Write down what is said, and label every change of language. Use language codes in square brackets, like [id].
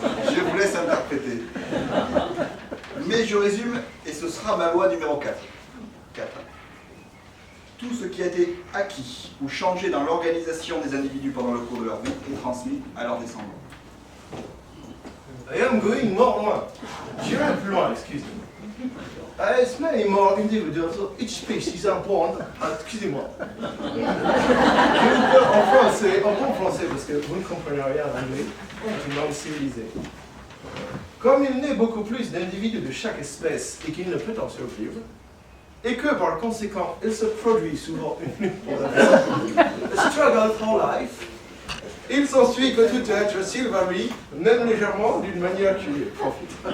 [fr] Je vous laisse interpréter. Mais je résume, et ce sera ma loi numéro 4. Tout ce qui a été acquis ou changé dans l'organisation des individus pendant le cours de leur vie est transmis à leurs descendants. [en] I am going more [fr] loin. J'irai plus loin, excusez-moi. [en] As many more individuals of each species are born. [fr] Excusez-moi. Je vous parle en français, en bon français, parce que vous ne comprenez rien en anglais. C'est une langue civilisée. Comme il naît beaucoup plus d'individus de chaque espèce et qu'il ne peut en survivre, et que par conséquent, il se produit souvent une [en] struggle for life, [fr] il s'ensuit que tout être, s'il varie, même légèrement, d'une manière qui lui profite.